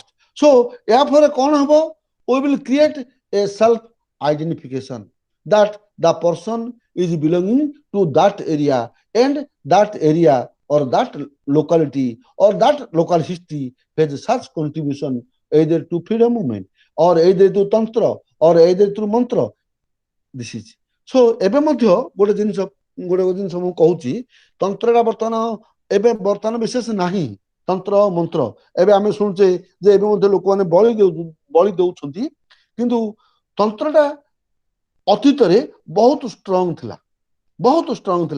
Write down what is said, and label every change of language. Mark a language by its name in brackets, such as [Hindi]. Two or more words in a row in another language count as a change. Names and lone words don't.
[English] So, therefore, we will create a self identification that the person is belonging to that area and that area or that locality or that local history has such contribution either to freedom movement or either through tantra or either through mantra. This is so [Odia] ଏବେ ମଧ୍ୟ ଗୋଟେ ଜିନିଷ ମୁଁ କହୁଛି, ତନ୍ତ୍ରଟା ବର୍ତ୍ତମାନ ବିଶେଷ ନାହିଁ। ତନ୍ତ୍ର ମନ୍ତ୍ର ଏବେ ଆମେ ଶୁଣୁଛେ ଯେ ଏବେ ମଧ୍ୟ ଲୋକମାନେ ବଳି ଦଉଛନ୍ତି, କିନ୍ତୁ ତନ୍ତ୍ରଟା ଅତୀତରେ ବହୁତ ଷ୍ଟ୍ରଙ୍ଗ ଥିଲା।